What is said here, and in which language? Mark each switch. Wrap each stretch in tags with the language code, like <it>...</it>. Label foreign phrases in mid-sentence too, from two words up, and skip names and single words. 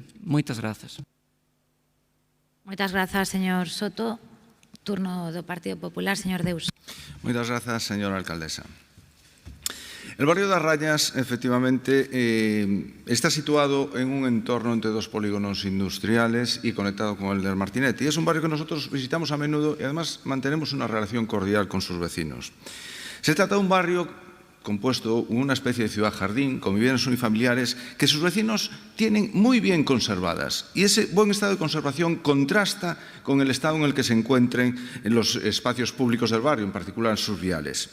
<gl>Moitas grazas. Moitas grazas, señor Soto. Turno do Partido Popular, señor Deus. Moitas grazas, señora alcaldesa.</gl> <es>El barrio das Rañas, efectivamente, está situado en un entorno entre dos polígonos industriales y conectado con el del Martinete. Y es un barrio que nosotros visitamos a menudo y además mantenemos una relación cordial con sus vecinos. Se trata de un barrio compuesto una especie de ciudad-jardín, con viviendas unifamiliares que sus vecinos tienen muy bien conservadas. Y ese buen estado de conservación contrasta con el estado en el que se encuentren en los espacios públicos del barrio, en particular en sus viales.</es>